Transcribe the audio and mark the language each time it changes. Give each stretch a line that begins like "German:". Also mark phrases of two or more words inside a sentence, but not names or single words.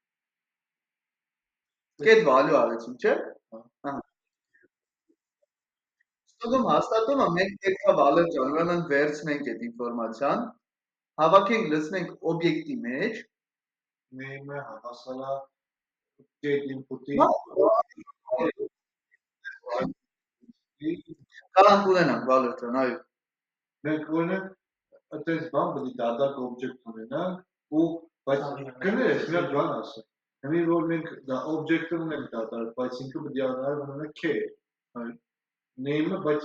English: Get value
Armenian: արեցինք, չէ՞։ Ահա։ Ստուգում հաստատումը մենք պետքա Վալեր ջան, ուրեմն վերցնենք այդ ինֆորմացիան, հավաքենք, լցնենք օբյեկտի մեջ։ Name-ը հավասարա
English: get input-ի։
Armenian: Կարանք ունենանք Վալեր ջան, այո։ Մենք օրինակ այդպես բան պետք է դատակ օբյեկտ ունենանք ու բայց կներես մի հատ բան ասեմ։ Հիմա որ մենք դա օբյեկտը ունենք դատակ, բայց ինքը պետք է նաև ունենա k։ Այո։ Name-ը, բայց